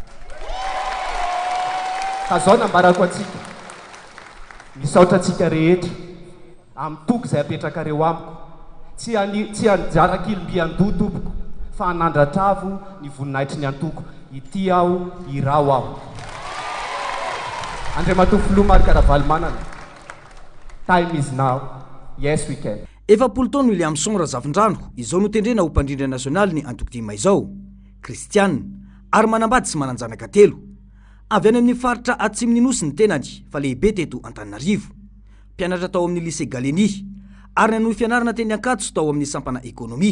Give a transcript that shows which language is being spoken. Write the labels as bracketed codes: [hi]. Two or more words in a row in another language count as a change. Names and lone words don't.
[mg] Ka zao nambarako atsika, misaotra atsika rehetra amin'ny toko izay apetraka reo amiko. Tsy anjarak'ilomby andoha tompoko, fa hanandratravo ny voninahitry ny antoko. Ity aho, irao aho. Andriamatoa filoha Marc Manana. [en] Time is now. Yes we can. [mg] Efapolo taona Williamson Razavindrano, izao no tendrena ho mpandrindra nasionaly ny antoko-tima izao. Kristianina ary manambady sy mananjanaka telo. Avy any amin'ny faritra atsimon'ny nosy ny tenany, fa lehibe teto Antananarivo. Mpianatra tao amin'ny lycée Galeny ary nanohy fianarana teny Ankatso tao amin'ny sampana ekonomia.